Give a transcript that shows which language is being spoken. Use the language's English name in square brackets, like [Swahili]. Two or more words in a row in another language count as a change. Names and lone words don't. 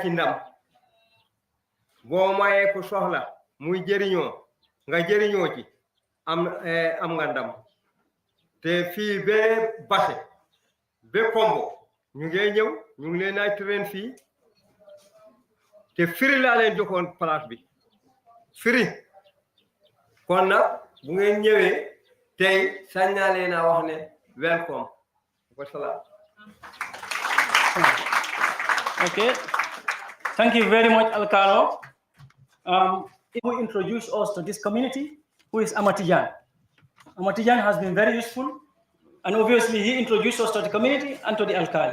[Wolof] ci ndam boo mayee ko soxla muy jëriñoo nga jëriñoo ci am nga ndam te fii ba Basse ba Kombo ñu ngi ñëw ñu ngi leen ay train fii te firi laa leen joxoon place bi firi kon nag bu ngeen ñëwee tey sañ naa leen a wax ne welcome wasalaam. [English] Okay, thank you very much, Alcalo. He will introduce us to this community, who is Amatijan. Amatijan has been very useful, and obviously he introduced us to the community and to the Alcali.